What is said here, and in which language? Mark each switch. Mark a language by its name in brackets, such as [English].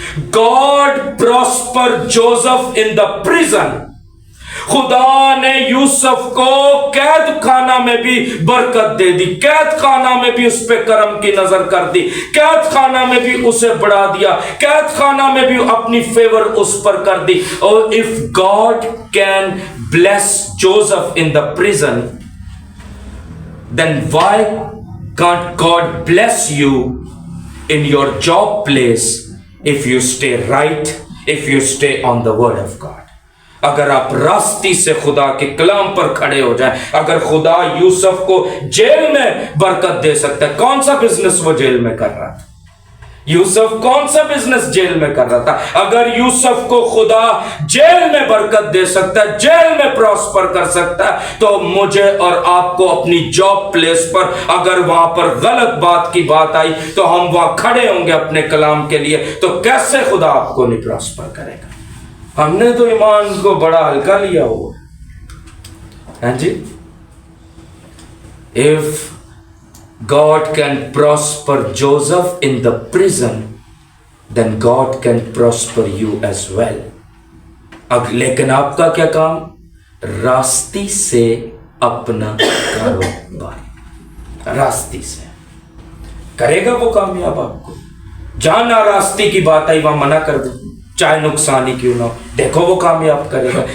[English] God prospered Joseph in the prison. [Urdu] خدا نے یوسف کو قید خانہ میں بھی برکت دے دی, قید خانہ میں بھی اس پہ کرم کی نظر کر دی, قید خانہ میں بھی اسے بڑھا دیا, قید خانہ میں بھی اپنی فیور اس پر کر دی. اور [English] if God can bless Joseph in the prison, then why can't God bless you in your job place if you stay right, if you stay on the word of God. [Urdu] اگر آپ راستی سے خدا کے کلام پر کھڑے ہو جائیں, اگر خدا یوسف کو جیل میں برکت دے سکتا ہے. کون سا بزنس وہ جیل میں کر رہا تھا؟ یوسف کون سا بزنس جیل میں کر رہا تھا؟ اگر یوسف کو خدا جیل میں برکت دے سکتا ہے, جیل میں پراسپر کر سکتا ہے, تو مجھے اور آپ کو اپنی جاب پلیس پر اگر وہاں پر غلط بات کی بات آئی تو ہم وہاں کھڑے ہوں گے اپنے کلام کے لیے, تو کیسے خدا آپ کو نہیں پراسپر کرے گا؟ ہم نے تو ایمان کو بڑا ہلکا لیا ہوا ہے جی. [English] If God can prosper Joseph in the prison, then God can prosper you as well. [Urdu] اب لیکن آپ کا کیا کام؟ راستی سے اپنا کاروبار, راستی سے کرے گا وہ کامیاب آپ کو. جہاں نہ راستی کی بات آئی وہاں منع کر دیں, چاہے نقصان ہی کیوں نہ ہو, دیکھو وہ کامیاب کرے گا.